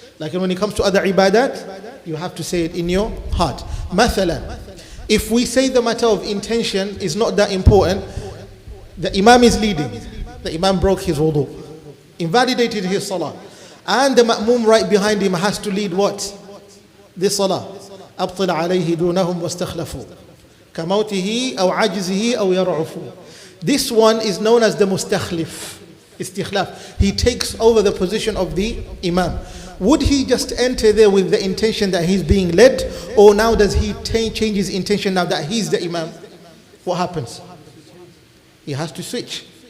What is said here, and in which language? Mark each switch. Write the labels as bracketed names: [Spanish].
[English] Like when it comes to other ibadat, you have to say it in your heart. Mathalan, if we say the matter of intention is not that important, the Imam is leading. The Imam broke his wudu, invalidated his salah, and the ma'mum right behind him has to lead what? This salah. [Arabic] أبطل عليه دونهم واستخلفوا كموته أو عجزه أو يرعفوا. [English] This one is known as the mustakhlif. Istikhlaf. He takes over the position of the Imam. Would he just enter there with the intention that he's being led, or now does he change his intention now that he's the Imam? What happens? He has to switch.